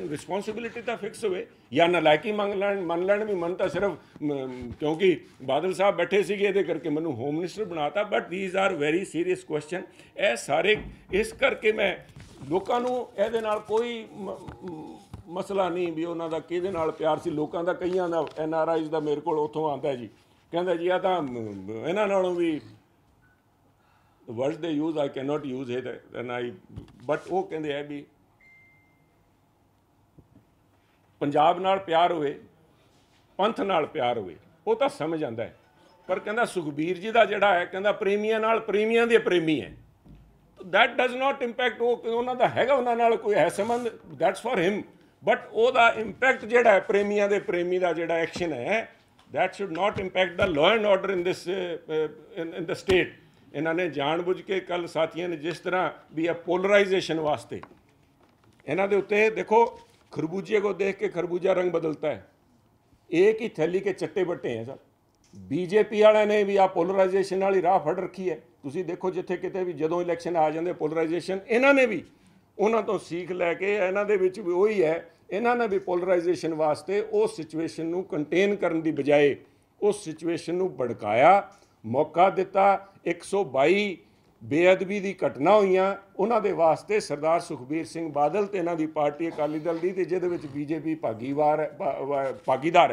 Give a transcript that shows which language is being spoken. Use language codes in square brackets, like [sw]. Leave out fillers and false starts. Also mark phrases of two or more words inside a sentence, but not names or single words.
[pa] ਰਿਸਪੌਂਸਿਬਿਲਿਟੀ ਤਾਂ ਫਿਕਸ ਹੋਵੇ ਜਾਂ ਨਲਾਇਕੀ ਮੰਨ ਲੈਣ ਵੀ ਮਨ ਤਾਂ ਸਿਰਫ ਕਿਉਂਕਿ ਬਾਦਲ ਸਾਹਿਬ ਬੈਠੇ ਸੀਗੇ ਇਹਦੇ ਕਰਕੇ ਮੈਨੂੰ [en] home minister [pa] ਬਣਾਤਾ। [en] but these are very serious question. [pa] ਇਹ ਸਾਰੇ ਇਸ ਕਰਕੇ ਮੈਂ ਲੋਕਾਂ ਨੂੰ ਇਹਦੇ ਨਾਲ ਕੋਈ ਮਸਲਾ ਨਹੀਂ ਵੀ ਉਹਨਾਂ ਦਾ ਕਿਹਦੇ ਨਾਲ ਪਿਆਰ ਸੀ। ਲੋਕਾਂ ਦਾ ਕਈਆਂ ਦਾ NRIs ਦਾ ਮੇਰੇ ਕੋਲ ਉੱਥੋਂ ਆਉਂਦਾ ਜੀ, ਕਹਿੰਦਾ ਜੀ ਆ ਤਾਂ ਇਹਨਾਂ ਨਾਲੋਂ ਵੀ [en] words they use I cannot use it and but [pa] ਉਹ ਕਹਿੰਦੇ ਹੈ ਵੀ ਪੰਜਾਬ ਨਾਲ ਪਿਆਰ ਹੋਵੇ, ਪੰਥ ਨਾਲ ਪਿਆਰ ਹੋਵੇ, ਉਹ ਤਾਂ ਸਮਝ ਆਉਂਦਾ ਹੈ। ਪਰ ਕਹਿੰਦਾ ਸੁਖਬੀਰ ਜੀ ਦਾ ਜਿਹੜਾ ਹੈ, ਕਹਿੰਦਾ ਪ੍ਰੇਮੀਆਂ ਨਾਲ, ਪ੍ਰੇਮੀਆਂ ਦੇ ਪ੍ਰੇਮੀ ਹੈ, [en] that does not impact [pa] ਉਹ ਉਹਨਾਂ ਦਾ ਹੈਗਾ, ਉਹਨਾਂ ਨਾਲ ਕੋਈ ਹੈ ਸੰਬੰਧ, [en] that's for him। [pa] ਬਟ ਉਹਦਾ ਇੰਪੈਕਟ ਜਿਹੜਾ ਹੈ ਪ੍ਰੇਮੀਆਂ ਦੇ ਪ੍ਰੇਮੀ ਦਾ ਜਿਹੜਾ ਐਕਸ਼ਨ ਹੈ, [en] that should not impact the law and order in this in the state। [pa] ਇਹਨਾਂ ਨੇ ਜਾਣਬੁੱਝ ਕੇ ਕੱਲ ਸਾਥੀਆਂ ਨੇ ਜਿਸ ਤਰ੍ਹਾਂ ਵੀ ਆ [hi] पोलराइजेशन वास्ते [pa] ਇਹਨਾਂ ਦੇ ਉੱਤੇ [hi] देखो खरबूजे को देख के खरबूजा रंग बदलता है, एक ही थैली के चट्टे बट्टे हैं सब। बीजेपी वाले ने भी आ पोलराइजेशन वाली राह फड़ रखी है। [pa] ਤੁਸੀਂ ਦੇਖੋ ਜਿੱਥੇ ਕਿਤੇ ਵੀ ਜਦੋਂ ਇਲੈਕਸ਼ਨ ਆ ਜਾਂਦੇ ਪੋਲਰਾਈਜੇਸ਼ਨ, ਇਹਨਾਂ ਨੇ ਵੀ ਉਹਨਾਂ ਤੋਂ ਸੀਖ ਲੈ ਕੇ ਇਹਨਾਂ ਦੇ ਵਿੱਚ ਵੀ ਉਹੀ ਹੈ, ਇਹਨਾਂ ਨੇ ਵੀ ਪੋਲਰਾਈਜੇਸ਼ਨ ਵਾਸਤੇ ਉਸ ਸਿਚੁਏਸ਼ਨ ਨੂੰ ਕੰਟੇਨ ਕਰਨ ਦੀ ਬਜਾਏ ਉਸ ਸਿਚੁਏਸ਼ਨ ਨੂੰ ਭੜਕਾਇਆ, ਮੌਕਾ ਦਿੱਤਾ। 122 ਬੇਅਦਬੀ ਦੀ ਘਟਨਾ ਹੋਈਆਂ, ਉਹਨਾਂ ਦੇ ਵਾਸਤੇ ਸਰਦਾਰ ਸੁਖਬੀਰ ਸਿੰਘ ਬਾਦਲ ਤੇ ਇਹਨਾਂ ਦੀ ਪਾਰਟੀ ਅਕਾਲੀ ਦਲ ਦੀ, ਤੇ ਜਿਹਦੇ ਵਿੱਚ ਬੀਜੇਪੀ ਭਾਗੀਦਾਰ ਹੈ।